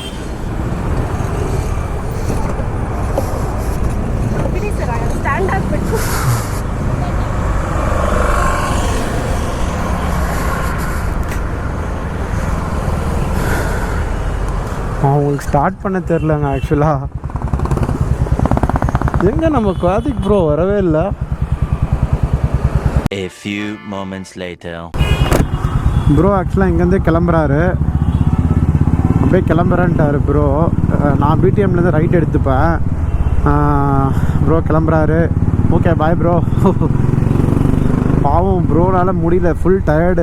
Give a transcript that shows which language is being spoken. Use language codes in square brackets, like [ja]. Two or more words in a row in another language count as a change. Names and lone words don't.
[kn] ಸರ್ ಸ್ಟ್ಯಾಂಡ್ ಹಾಕ್ಬಿಟ್ಟು [ta] அவங்களுக்கு ஸ்டார்ட் பண்ண தெரிலங்க. ஆக்சுவலாக எங்கே நம்ம கார்த்திக் ப்ரோ வரவே இல்லை. [en] A few moments later. [ta] ப்ரோ ஆக்சுவலாக இங்கேருந்தே கிளம்புறாரு, அப்படியே கிளம்புறேன்ட்டார் ப்ரோ. நான் பிடிஎம்லேருந்து ரைட் எடுத்துப்பேன். ப்ரோ கிளம்புறாரு. [en] okay bye bro. [ta] பாவம் ப்ரோனால் முடியல, [en] full tired.